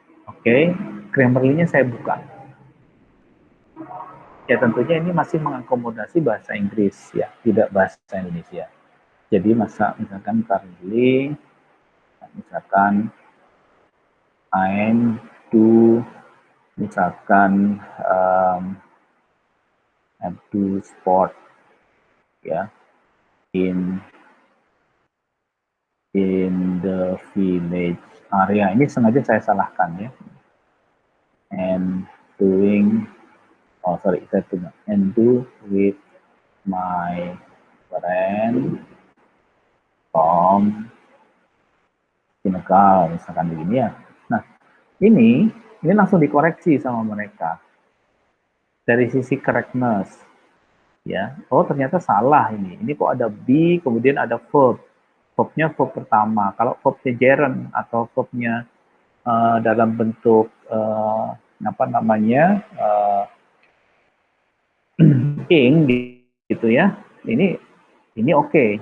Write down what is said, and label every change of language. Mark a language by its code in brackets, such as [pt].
[id] Oke, Grammarly-nya saya buka. Ya tentunya ini masih mengakomodasi bahasa Inggris ya, tidak bahasa Indonesia. Jadi misalkan [en] currently, misalkan I'm do, misalkan I'm do sport ya in the village area. [id] Ini sengaja saya salahkan ya. [en] And doing, and do with my friend from Senegal, [id] misalkan begini ya. Nah, ini langsung dikoreksi sama mereka dari sisi correctness, ya. Oh ternyata salah ini. Ini kok ada be, kemudian ada verb. Verbnya verb pertama. Kalau verbnya gerund atau verbnya dalam bentuk apa namanya ing gitu ya, ini oke.